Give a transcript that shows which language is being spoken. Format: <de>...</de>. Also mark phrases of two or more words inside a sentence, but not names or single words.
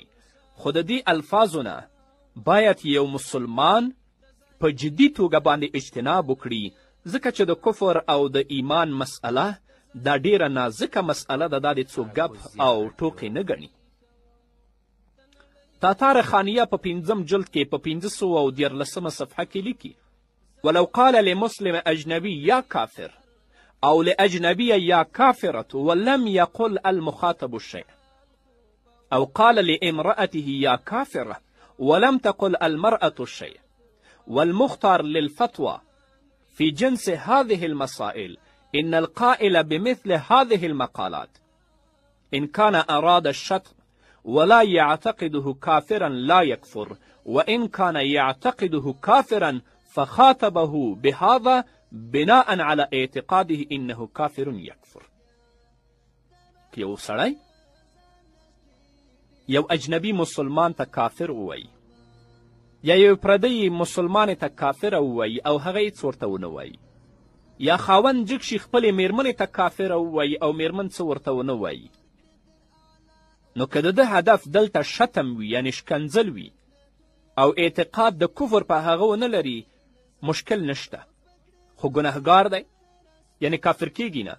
<ps>خو د دې الفاظو نه باید یو مسلمان په جدي توګه باندې اجتناب وکړي، ځکه چې د کفر او د ایمان مسئله دا ډیره نازکه مسئله ده، دا د څوک ګپ او ټوکې نه ګڼي. تاتار خانیه په 5 جلد کې په 514 صفحه کې لیکي:</ps> <ar>ولو قال لمسلم اجنبي یا کافر او لاجنبيه یا کافرة ولم يقل المخاطب الشيء، أو قال لامرأته يا كافرة ولم تقل المرأة الشيء، والمختار للفتوى في جنس هذه المسائل إن القائل بمثل هذه المقالات إن كان أراد الشتم ولا يعتقده كافرا لا يكفر، وإن كان يعتقده كافرا فخاطبه بهذا بناء على اعتقاده إنه كافر يكفر.</ar> <ps>یو سړی یو اجنبي مسلمان ته کافر ووایي، یا یو پردی مسلمان ته کافر ووایي او هغه هیڅ ورته ونه وایي، یا خاوند جګ شي خپلې میرمنې ته کافر ووایي او میرمن څه ورته ونه وایي، نو که د ده هدف دلته شتم وي، یعنی شکنځل وي، او اعتقاد د کفر په هغه ونه لري، مشکل نشته، خو ګنهګار دی، یعنی کافر کیږي نه.</ps>